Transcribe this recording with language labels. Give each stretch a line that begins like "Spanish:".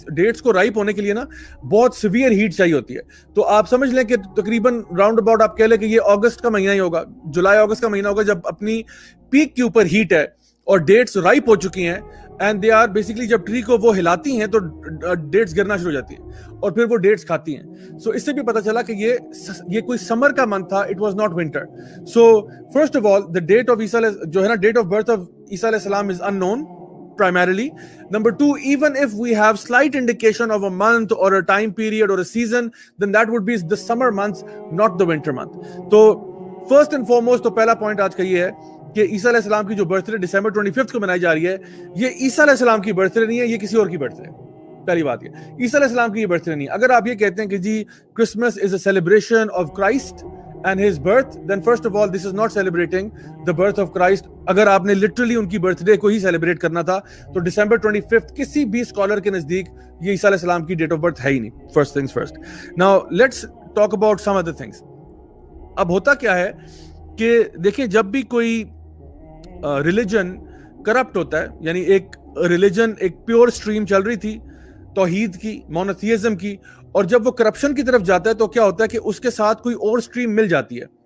Urdu: Dates کو ripe ہونے کے لیے نا بہت سیویئر ہیٹ چاہیے ہوتی ہے. تو آپ سمجھ لیں کہ تقریباً راؤنڈ اباؤٹ آپ کہہ لیں کہ یہ اگست کا مہینہ ہی ہوگا، جولائی اگست کا مہینہ ہوگا، جب اپنی پیک کے اوپر ہیٹ ہے اور ڈیٹس رائپ ہو چکی ہیں
English: and they are basically,
Urdu: جب ٹری کو وہ ہلاتی ہیں تو ڈیٹس گرنا شروع ہو جاتی ہیں اور پھر وہ ڈیٹس کھاتی ہیں. سو اس سے بھی پتہ چلا کہ یہ کوئی سمر کا منتھ تھا،
English: It was not winter. So first of all the date of Isa
Urdu: جو ہے نا،
English: Date of birth of Isa علیہ السلام is unknown primarily. Number two, even if we have slight indication of a month or a time period or a season, then that would be the summer months, not the winter month.
Urdu: تو
English: first and foremost
Urdu: تو پہلا point آج کا یہ ہے کہ عیسیٰ علیہ السلام کی جو برتھ ڈے ڈسمبر 25 کو منائی جا رہی ہے، یہ عیسیٰ علیہ السلام کی برتھ ڈے نہیں ہے، یہ کسی اور کی برتھ ڈے. پہلی بات یہ عیسیٰ علیہ السلام کی یہ برتھ ڈے نہیں ہے. اگر آپ یہ کہتے ہیں کہ جی
English: Christmas is a celebration of Christ and his birth, then first of all this is not celebrating the birth of Christ.
Urdu: اگر آپ نے literally ان کی برتھ ڈے کو ہی سیلیبریٹ کرنا تھا تو ڈسمبر 25 کسی بھی اسکالر کے نزدیک یہ عیسیٰ علیہ السلام کی ڈیٹ آف برتھ ہے ہی نہیں.
English: First things first. Now let's talk about some other things.
Urdu: اب ہوتا کیا ہے کہ دیکھیں جب بھی کوئی ریلیجن کرپٹ ہوتا ہے، یعنی ایک ریلیجن ایک پیور اسٹریم چل رہی تھی توحید کی، مونوتھیزم کی، اور جب وہ کرپشن کی طرف جاتا ہے تو کیا ہوتا ہے کہ اس کے ساتھ کوئی اور سٹریم مل جاتی ہے.